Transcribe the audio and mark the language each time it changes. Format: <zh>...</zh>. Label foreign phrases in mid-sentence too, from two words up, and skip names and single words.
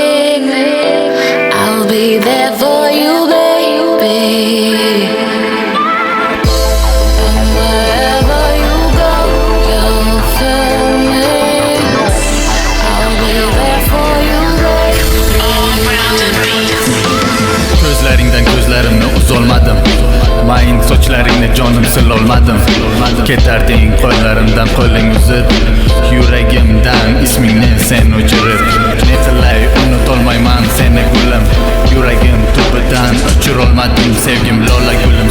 <en>I'll be there for you, baby. And wherever you go, you'll feel me. I'll be there for you, baby.</en> <uz>Ko'zlaringdan ko'zlarimni uzolmadim, mayin sochlaringni jonim silolmadim. Ketarding qo'llarimdan qo'ling uzib, yuragimdan ismingni sen o'chirib. Ne qilay unutolmayman seni gulim. Yuragim to'pidan o'chirolmadim sevgim lola gulim.</uz>